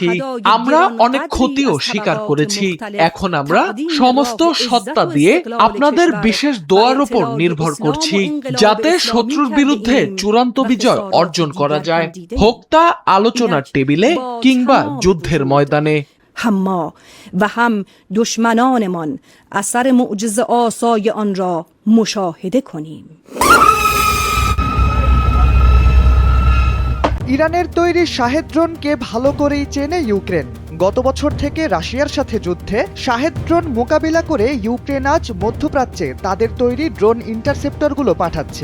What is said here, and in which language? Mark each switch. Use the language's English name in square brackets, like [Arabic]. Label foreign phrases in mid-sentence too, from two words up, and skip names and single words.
[Bangla] আমরা অনেক ক্ষতিও স্বীকার করেছি। এখন আমরা সমস্ত সত্তা দিয়ে আপনাদের বিশেষ দোয়ার উপর নির্ভর করছি, যাতে শত্রুর বিরুদ্ধে চূড়ান্ত বিজয় অর্জন করা যায়, হোক তা আলোচনার টেবিলে কিংবা যুদ্ধের ময়দানে। [Persian] هم ما و هم دشمنانمان اثر معجزه آسای آن را مشاهده کنیم। [Bangla] ইরানের তৈরি শাহেদ ড্রোনকে ভালো করেই চেনে ইউক্রেন। গত বছর থেকে রাশিয়ার সাথে যুদ্ধে শাহেদ ড্রোন মোকাবিলা করে ইউক্রেন আজ মধ্যপ্রাচ্যে তাদের তৈরি ড্রোন ইন্টারসেপ্টরগুলো পাঠাচ্ছে।